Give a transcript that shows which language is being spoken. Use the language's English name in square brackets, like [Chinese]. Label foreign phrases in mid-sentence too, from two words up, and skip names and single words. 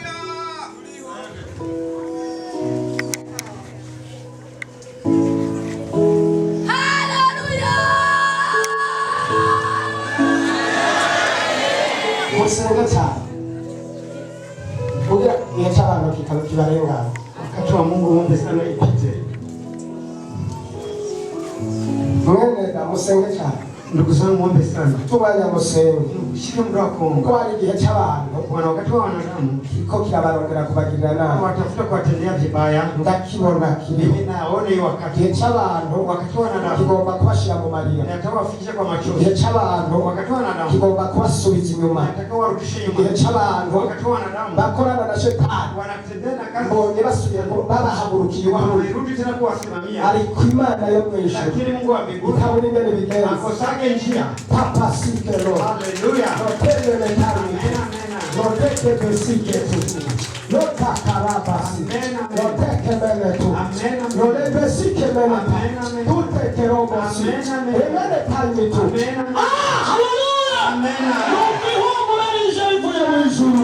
[Rundi] Musenge cyane. Kugira igihe cy'abantu kibarengana. [Swahili] Wakati wa Mungu ombe sana ipite. [Rundi] Mwene da musenge cyane. [Swahili] Ndugu zangu ombe sana. [Rundi] Tubanya musenge. [Swahili] Shika muda wako. [Rundi] Ko hari igihe cy'abantu [Swahili] Wana wakati wa wanadamu [Rundi] ko kirabarondera kubagirira nabi. [Swahili] watafuta kuwatendea vibaya. [Rundi] Ndakibona kiri. [Swahili] Mimi naona hiyo wakati. [Rundi] Igihe cy'abantu [Swahili] Wakati wa wanadamu [Rundi] kigomba kubashira mu marira. [Swahili] nataka wafikishe kwa machozi. [Rundi] Igihe cy'abantu [Swahili] Wakati wa wanadamu [Rundi] kigomba kubasubiza inyuma. [Swahili] nataka warudishe [Rundi] Igihe [Swahili] nyuma. [Rundi] cy'abantu [Swahili] Wakati wa wanadamu [Rundi] bakorana na shetani [Swahili] wanatendea na kazi. [Rundi] mbonye basubiye ngo babahagurukiye iwabo. [Swahili] Wamerudi tena kuwasimamia. [Rundi] Ariko Imana yo mu ijuru [Swahili] Lakini Mungu wa mbinguni [Rundi] ikabona ingene bigenza. [Swahili] akosage njia. Papa sikero. Haleluya. Notende metari. Amen, amen. Noteke besike tu. Nota karabasi. Noteke mene tu. Nole besike mene tu. Tuteke robosi. Emene talmi tu. Haleluya. [Rundi] Nuki humu narisha ivuye mu ijuru.